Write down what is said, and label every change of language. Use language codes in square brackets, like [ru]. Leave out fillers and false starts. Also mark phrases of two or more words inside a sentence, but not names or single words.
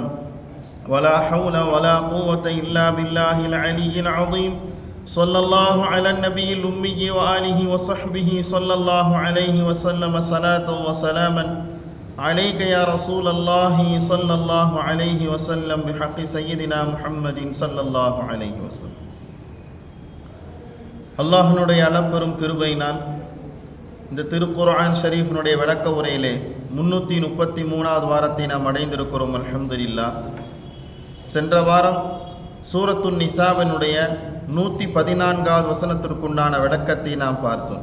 [ar] ولا حول ولا قوة إلا بالله العلي العظيم. صلى الله على النبي الأمي وآله وصحبه صلى الله عليه وسلم صلاة وسلاما عليك يا رسول الله صلى الله عليه وسلم بحق سيدنا محمد صلى الله عليه وسلم. [ta] அல்லாஹ்வுடைய அளப்பெரும் கிருபையினால் இந்த திருக்குர்ஆன் ஷரீஃபினுடைய விளக்க உரையிலே 333வது வாரத்தை நாம் அடைந்திருக்கிறோம். அல்ஹம்துலில்லாஹ். சென்ற வாரம் சூரத்துன் நிசாவினுடைய 114வது வசனத்திற்குண்டான விளக்கத்தை நாம் பார்த்தோம்.